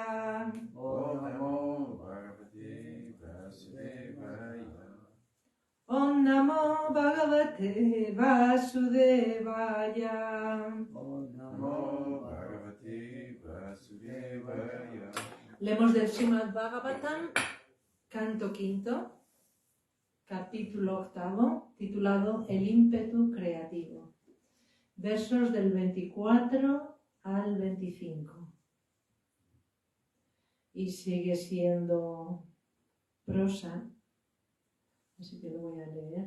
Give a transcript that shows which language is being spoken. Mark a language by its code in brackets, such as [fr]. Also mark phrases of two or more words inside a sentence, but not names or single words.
[sa] ॐ नमो भगवते वासुदेवाय. ॐ नमो भगवते वासुदेवाय. ॐ नमो भगवते वासुदेवाय. [es] Leemos del Srimad Bhagavatam, canto quinto, capítulo octavo, titulado El ímpetu creativo. Versos del 24 al 25. Y sigue siendo prosa, así que lo voy a leer.